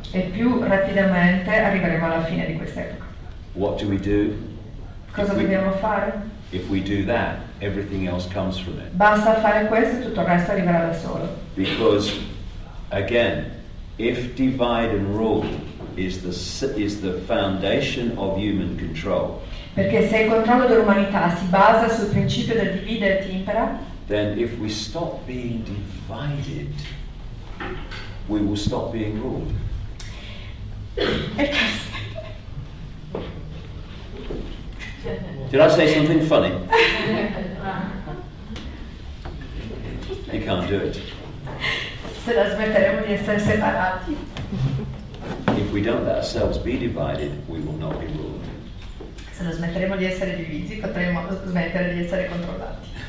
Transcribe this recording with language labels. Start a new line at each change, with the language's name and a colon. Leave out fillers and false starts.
Italian: e più rapidamente arriveremo alla fine di quest'epoca.
English: What do we do?
Italian: Cosa
English: If we-
Italian: dobbiamo fare?
English: If we do that, everything else comes from it.
Italian: Basta fare questo e tutto il resto arriverà da solo.
English: Because, again, if divide and rule is the foundation of human control,
Italian: Perché se il controllo dell'umanità si basa sul principio del divide et impera,
English: then if we stop being divided, we will stop being ruled. Did I say something funny? You can't do it.
Italian: se la smetteremo di essere separati,
English: If we don't let ourselves be divided, we will not be ruled.
Italian: se la smetteremo di essere divisi, potremo smettere di essere controllati.